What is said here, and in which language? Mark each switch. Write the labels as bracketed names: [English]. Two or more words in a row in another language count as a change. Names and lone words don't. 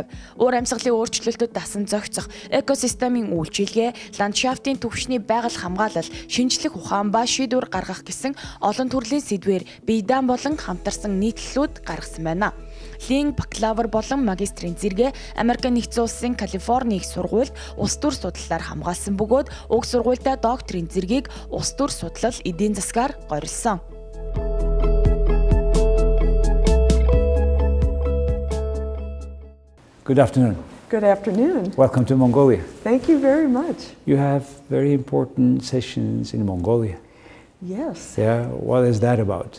[Mongolian] Уур амьсгалын өөрчлөлтөд дасан зохицох, экосистемийн үйлчилгээ, ландшафтын түвшний байгаль хамгаалал, шинжлэх ухаан ба шийдвэр гаргах гэсэн олон төрлийн сэдвээр биедан болон хамтарсан нийтлэлүүд гаргасан байна. Lynn бакалавр болон магистрийн зэрэгээ Америкийн нэгдсэн улсын Калифорни их сургуульд улс төр судлалаар хамгаалсан бөгөөд уг сургуультай докторийн зэрэгийг улс төр судлал эдийн засгаар горилсон. [English] Good afternoon. Good afternoon. Welcome to Mongolia. Thank you very much. You have very important sessions in Mongolia. Yes. Yeah, what is that about?